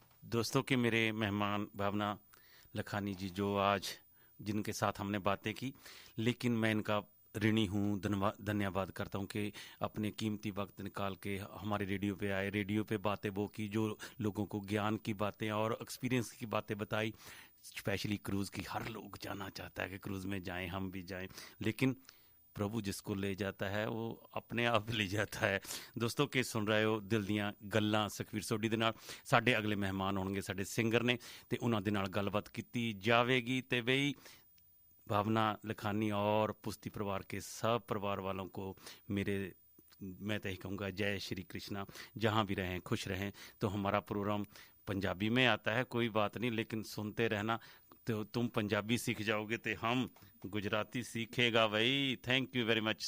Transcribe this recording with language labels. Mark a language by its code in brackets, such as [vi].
[hi] दोस्तों के मेरे मेहमान भावना लखानी जी, जो आज जिनके साथ हमने बातें की, लेकिन मैं इनका ऋणी हूँ, धन्यवाद करता हूँ कि अपने कीमती वक्त निकाल के हमारे रेडियो पे आए, रेडियो पे बातें वो की जो लोगों को ज्ञान की बातें और एक्सपीरियंस की बातें बताई। स्पेशली क्रूज़ की, हर लोग जाना चाहता है कि क्रूज़ में जाएं, हम भी जाएं, लेकिन प्रभु जिसको ले जाता है वो अपने आप ले जाता है। [pa] दोस्तों के सुन रहे हो दिल ਦੀਆਂ ਗੱਲਾਂ ਸੁਖਵੀਰ ਸੋਢੀ ਦੇ ਨਾਲ। ਸਾਡੇ ਅਗਲੇ ਮਹਿਮਾਨ ਹੋਣਗੇ ਸਾਡੇ ਸਿੰਗਰ ਨੇ, ਤੇ ਉਹਨਾਂ ਦੇ ਨਾਲ ਗੱਲਬਾਤ ਕੀਤੀ ਜਾਵੇਗੀ। ਤੇ ਬਈ [hi] भावना लखानी और पुष्टि परिवार के सब परिवार वालों को मैं तो यही कहूँगा जय श्री कृष्णा। जहाँ भी रहें खुश रहें। तो हमारा प्रोग्राम पंजाबी में आता है, कोई बात नहीं, लेकिन सुनते रहना, तो तुम पंजाबी सीख जाओगे तो हम गुजराती सीखेगा भाई। [en] Thank you very much.